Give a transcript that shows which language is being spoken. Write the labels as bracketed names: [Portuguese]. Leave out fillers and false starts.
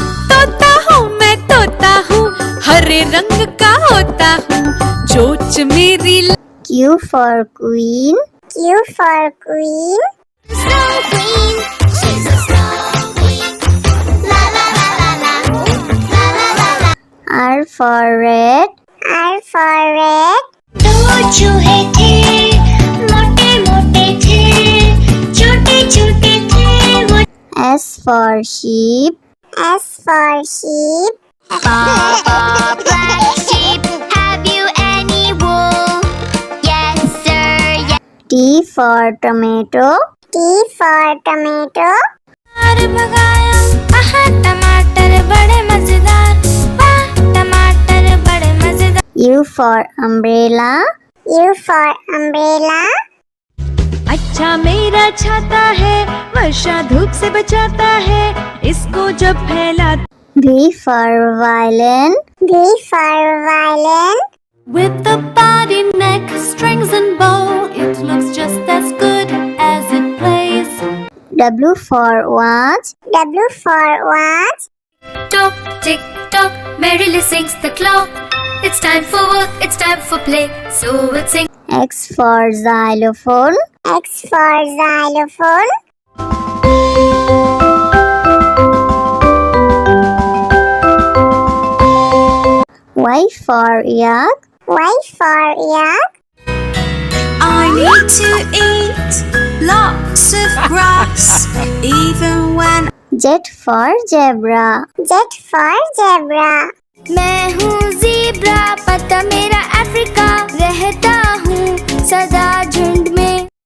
[Hindi] तोता हूँ मैं तोता हूँ, हरे रंग का होता हूँ, चोंच मेरी. [English] Q for queen. Q for queen. Snow queen, she's a snow queen. La la la la la, la la la la. R for red. R for red. [Hindi] दो चूहे थे, मोटे मोटे थे, छोटे छोटे थे वो. [English] S for sheep. S for sheep. Papa, black sheep, have you any wool? Yes sir, yes. T for tomato. T for tomato. [Hindi] भगाया, आहा टमाटर बड़े मजेदार, वाह टमाटर बड़े मजेदार. [English] U for umbrella. U for umbrella. [Hindi] अच्छा मेरा छाता है, वर्षा धूप से बचाता है, इसको जब फैला. [English] V for violin. V for violin. With the body, neck, strings and bow, it looks just as good as it plays. W for watch. W for watch. Tock, tick, tock, merrily sings the clock. It's time for work, it's time for play, so we'll sing. X for xylophone. X for xylophone. Y for yak. Y for yak. I need to eat lots of grass, even when. Z for zebra. Z for zebra. [Hindi] मैं हूँ zebra, पता मेरा Africa, रहता हूँ सदा झुंड में.